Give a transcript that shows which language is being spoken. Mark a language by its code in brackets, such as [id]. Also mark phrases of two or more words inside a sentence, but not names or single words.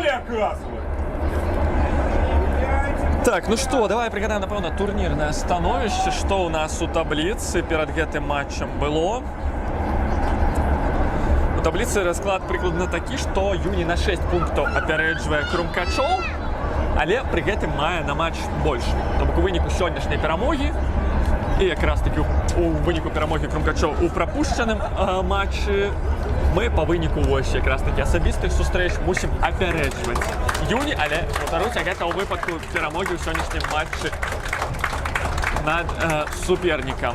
[be] Так, [ru] ну что, [be] давай пригадаем, напэўна, турнірнае становішча, што ў нас у табліцы перад гэтым матчам было. У табліцы расклад прыкладна такі, што Юні на 6 пунктаў апярэджвае Крумкачоў, але пры гэтым мае на матч больш. То бок у выніку сённяшняй перамогі [uk] І якраз таки у виніку перемоги Крумкачов у пропущеному матчі ми по виніку ось якраз таки особистих зустріч мусимо опереджувати Юні, але повторюся, це у випадку перемоги у сьогоднішньому матчі над суперником.